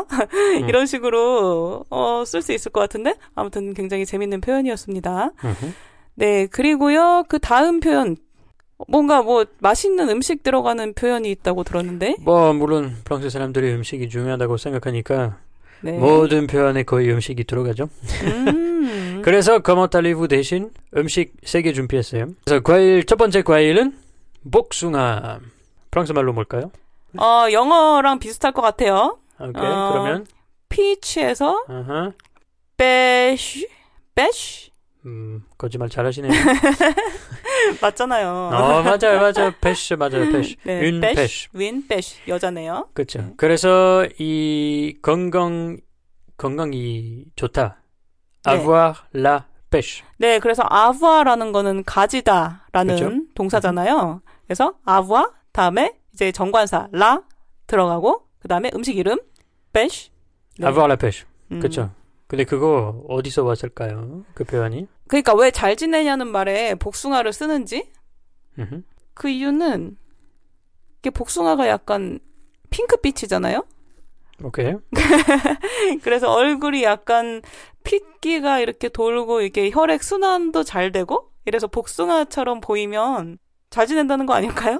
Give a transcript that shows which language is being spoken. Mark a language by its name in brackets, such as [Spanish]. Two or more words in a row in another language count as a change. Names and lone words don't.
[Korean] 이런 식으로 쓸 수 있을 것 같은데 아무튼 굉장히 재밌는 표현이었습니다. 네, 그리고요. 그 다음 표현 뭔가 뭐 맛있는 음식 들어가는 표현이 있다고 들었는데 뭐 물론 프랑스 사람들이 음식이 중요하다고 생각하니까 네. 모든 표현에 거의 음식이 들어가죠. 그래서 [French] comment allez-vous [Korean] 대신 음식 3개 준비했어요. 그래서 첫 번째 과일은 복숭아. 프랑스 말로 뭘까요? 영어랑 비슷할 것 같아요. 오케이, 그러면 피치에서 베쉬. 거짓말 잘하시네요. 맞잖아요. 맞아요. 패쉬 맞아요. 패쉬. 네, 윈 패쉬. 윈 패쉬 여자네요. 그렇죠. 네. 그래서 이 건강이 좋다. [French] avoir la pêche. [Korean] 네, 그래서 avoir라는 거는 가지다라는 그렇죠? 동사잖아요. 그래서 avoir 다음에 이제 정관사 la 들어가고 그 다음에 음식 이름 pêche. [French] 네. avoir la pêche. [Korean] 그렇죠. 근데 그거 어디서 왔을까요? 그 표현이? 그러니까 왜 잘 지내냐는 말에 복숭아를 쓰는지 그 이유는 이게 복숭아가 약간 핑크빛이잖아요. 오케이. 그래서 얼굴이 약간 핏기가 이렇게 돌고 이게 혈액 순환도 잘 되고 이래서 복숭아처럼 보이면 잘 지낸다는 거 아닐까요?